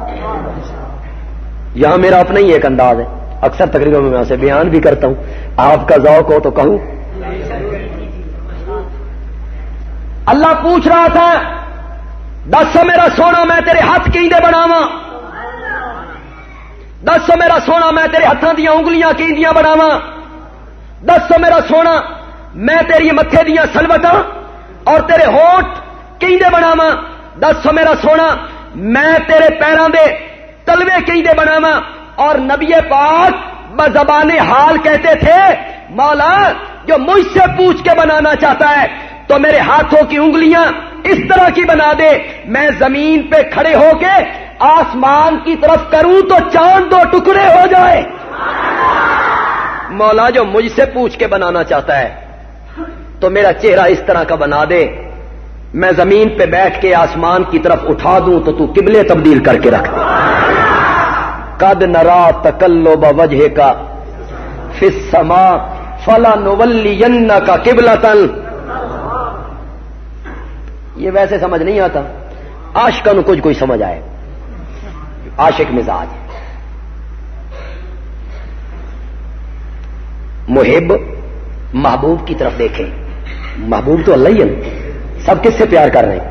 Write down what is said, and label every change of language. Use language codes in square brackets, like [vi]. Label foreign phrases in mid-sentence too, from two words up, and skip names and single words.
[ur] یہاں میرا اپنا ہی ایک انداز ہے, اکثر تقریباً میں اسے بیان بھی کرتا ہوں, آپ کا ذوق ہو تو کہوں. [pa] اللہ پوچھ رہا تھا دسو میرا سونا میں تیرے ہاتھ کیندے بناواں, دسو میرا سونا میں تیرے ہاتھاں دیاں انگلیاں کیندیاں بناواں, دسو میرا سونا میں تیری متھے دیاں سلوٹاں اور تیرے ہونٹ کیندے بناواں, دسو میرا سونا میں تیرے پیراں دے تلوے کیندے بناواں. [ur] اور نبی پاک بزبان حال کہتے تھے مولا جو مجھ سے پوچھ کے بنانا چاہتا ہے تو میرے ہاتھوں کی انگلیاں اس طرح کی بنا دے, میں زمین پہ کھڑے ہو کے آسمان کی طرف کروں تو چاند دو ٹکڑے ہو جائے. مولا جو مجھ سے پوچھ کے بنانا چاہتا ہے تو میرا چہرہ اس طرح کا بنا دے, میں زمین پہ بیٹھ کے آسمان کی طرف اٹھا دوں تو تو قبلے تبدیل کر کے رکھ دے. [ar] قد نرا تقلب وجهك في السماء فلنولينك قبلة. [ur] یہ ویسے سمجھ نہیں آتا, عاشقوں کو کوئی سمجھ آئے, عاشق مزاج. محب محبوب کی طرف دیکھیں, محبوب تو اللہ ہی ہے, سب کس سے پیار کر رہے ہیں.